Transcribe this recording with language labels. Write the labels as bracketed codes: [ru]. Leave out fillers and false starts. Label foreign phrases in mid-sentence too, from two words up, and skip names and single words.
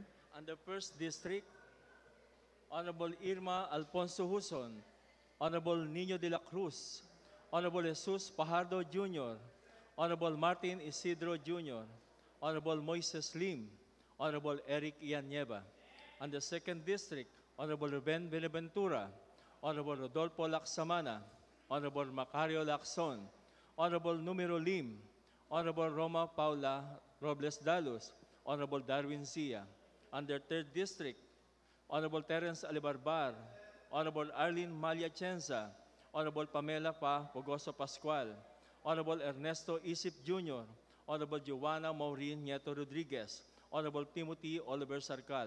[en] On the first district, Honorable Irma Alfonso Huson, Honorable Nino de la Cruz, Honorable Jesus Pajardo Jr., Honorable Martin Isidro Jr., Honorable Moises Lim, Honorable Eric Ianieva. On the second district, Honorable Ruben Benaventura, Honorable Rodolfo Lacsamana, Honorable Macario Lacson, Honorable Numero Lim, Honorable Roma Paula Robles Dalos, Honorable Darwin Zia. Under 3rd District, Honorable Terence Alibarbar, Honorable Arlene Maliachenza, Honorable Pamela Pa Pogoso Pascual, Honorable Ernesto Isip Jr., Honorable Joanna Maureen Nieto Rodriguez, Honorable Timothy Oliver Sarcal.